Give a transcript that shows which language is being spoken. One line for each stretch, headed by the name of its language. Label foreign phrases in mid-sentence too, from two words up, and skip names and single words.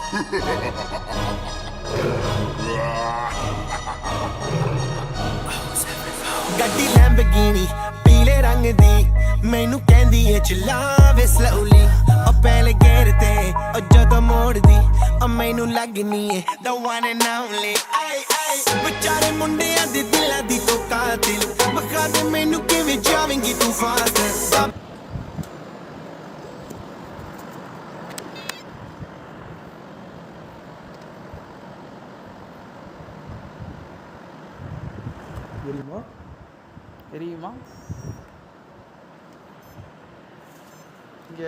Punjabi: ਗੱਡੀ ਲੈਂਬਰਗਿਨੀ ਪੀਲੇ ਰੰਗ ਦੀ ਮੈਨੂੰ ਕਹਿੰਦੀ ਏ ਚਲਾਵੇ ਸਲੋਲੀ ਉਹ ਪਹਿਲੇ ਗੇਅਰ ਤੇ ਉਹ ਜਦੋਂ ਮੋੜਦੀ ਉਹ ਮੈਨੂੰ ਲੱਗਨੀ ਏ
English: the one and only
Punjabi: ਵਿਚਾਰੇ ਮੁੰਡਿਆਂ ਦੇ ਦਿਲਾਂ ਦੀ ਤੂੰ ਕਾਤਿਲ ਬਖਾ ਦੇ ਮੈਨੂੰ ਕਿਵੇਂ ਜਾਵੇਂਗੀ ਤੂੰ ਫਾਸਟ
Tamil: தெரியுமா இங்கே